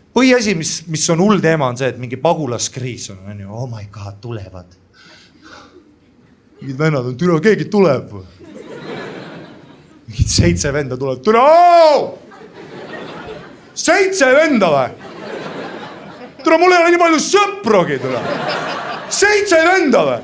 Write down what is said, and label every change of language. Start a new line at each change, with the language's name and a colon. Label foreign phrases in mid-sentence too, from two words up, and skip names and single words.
Estonian: põhiasi, mis on hull teema, on see, et mingi pagulaskriis on ju,
English: oh my god,
Estonian: tulevad. Mingid vennad on, türa, keegi tuleb. Mingid 7 venda tulevad, türa, 7 venda või? Türa, mul ei ole nii palju sõprogi, türa. 7 venda või?